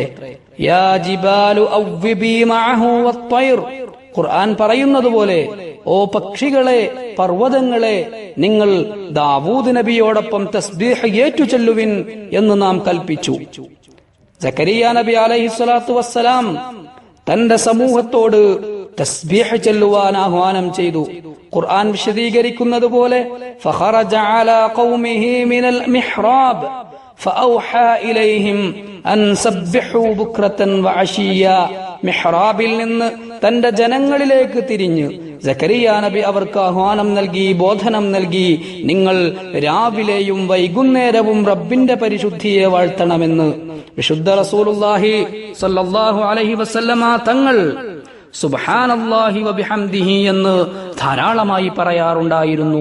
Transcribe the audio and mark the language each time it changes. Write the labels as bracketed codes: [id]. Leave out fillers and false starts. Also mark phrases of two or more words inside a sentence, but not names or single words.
[ar] يا جبال أوبي معه والطير, [ml] ഖുർആൻ പറയുന്നത് പോലെ, ഓ പക്ഷികളെ, പർവ്വതങ്ങളെ, നിങ്ങൾ ദാവൂദ് നബിയോടൊപ്പം തസ്ബീഹ് ഏറ്റുചൊല്ലുവിൻ എന്ന് നാം കൽപ്പിച്ചു. സക്കരിയ നബി [ar] عليه الصلاة والسلام [ml] തന്റെ സമൂഹത്തോട് തസ്ബീഹ് ചൊല്ലുവാൻ ആഹ്വാനം ചെയ്തു. ഖുർആൻ വിശദീകരിക്കുന്നത് പോലെ, [ar] فخرج على قومه من المحراب فأوحى إليهم أن سبحوا بكرة وعشيا [ml] മിഹ്റാബിൽ നിന്ന് തന്റെ ജനങ്ങളിലേക്ക് തിരിഞ്ഞ് സക്കരിയ നബി അവർക്ക് ആഹ്വാനം നൽകി, ബോധനം നൽകി, നിങ്ങൾ രാവിലെയും വൈകുന്നേരവും റബ്ബിന്റെ പരിശുദ്ധിയെ വാഴ്ത്തണമെന്ന്. വിശുദ്ധ [ar] رسول الله صلى الله عليه وسلم [ml] തങ്ങൾ [ar] سبحان الله وبحمده [ml] എന്ന് ധാരാളമായി പറയാറുണ്ടായിരുന്നു.